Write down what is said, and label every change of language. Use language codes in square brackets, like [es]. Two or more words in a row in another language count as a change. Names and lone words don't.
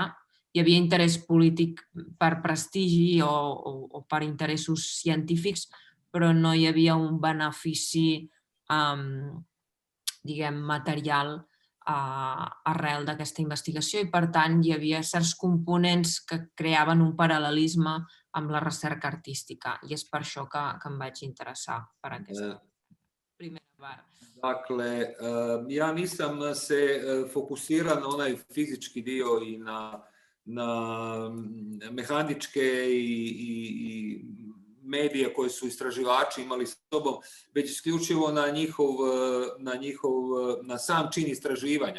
[ca] hi havia interès polític per prestigi o per interessos científics, però no hi havia un benefici, diguem, material arrel d'aquesta investigació i, per tant, hi havia certs components que creaven un paral·lelisme amb la recerca artística i és per això que em vaig interessar per aquesta primera part. [hr] Dakle, ja nisam se fokusirao na onaj fizički dio i na mehaničke i medije koje su istraživači imali s sobom, već isključivo na sam čin istraživanja.